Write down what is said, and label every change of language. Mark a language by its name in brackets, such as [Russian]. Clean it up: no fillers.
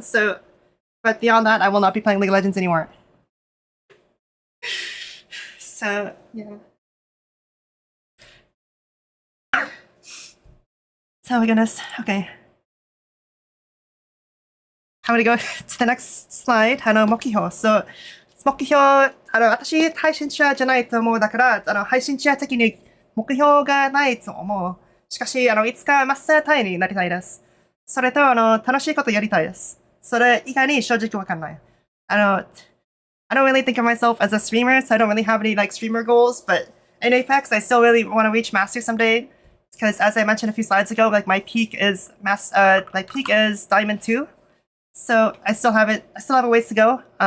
[English] So, but beyond that, I will not be playing League of Legends anymore. So yeah. Oh my goodness. Okay. I'm gonna go to the next slide. [Japanese] 目標。 So, 目標、私、配信者じゃないと思うだから、配信者的に目標がないと思う。しかし、いつかマスタータイになりたいです。それと、楽しいことやりたいです。それ以外に正直わかんない。 [English] I don't really think of myself as a streamer, so I don't really have any like streamer goals, but in Apex, I still really want to reach Master someday. Because as I mentioned a few slides ago, like my peak is Diamond 2. So I still have a ways to go.